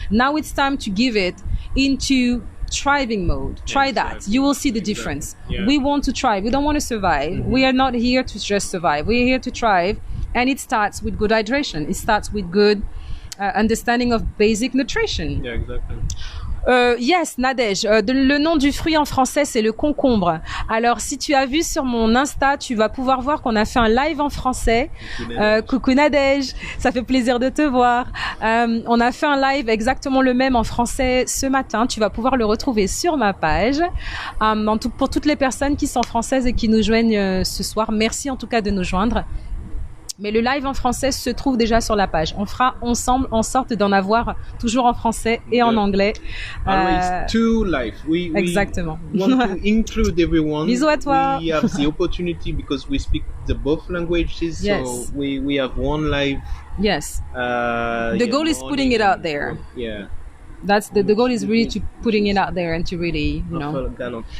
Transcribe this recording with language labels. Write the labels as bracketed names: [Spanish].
[English] Now it's time to give it into thriving mode. Try that. You will see the difference. Yeah. We want to thrive. We don't want to survive. We are not here to just survive. We're here to thrive. And it starts with good hydration. It starts with good understanding of basic nutrition. Yeah, exactly. Yes, Nadège. [French] Le nom du fruit en français, c'est le concombre. Alors, si tu as vu sur mon Insta, tu vas pouvoir voir qu'on a fait un live en français. Coucou Nadège, ça fait plaisir de te voir. On a fait un live exactement le même en français ce matin. Tu vas pouvoir le retrouver sur ma page. Pour toutes les personnes qui sont françaises et qui nous joignent ce soir, merci en tout cas de nous joindre. Mais le live en français se trouve déjà sur la page. On fera ensemble en sorte d'en avoir toujours en français et en anglais. [English] Always two live. [French] Exactement. [English] We want to include everyone. [French] Bisous à toi. [English] We have the opportunity because we speak the both languages. Yes. So we have one live. Yes. The goal is putting it out there. Yeah. That's the goal is really to putting it out there and to really, you know.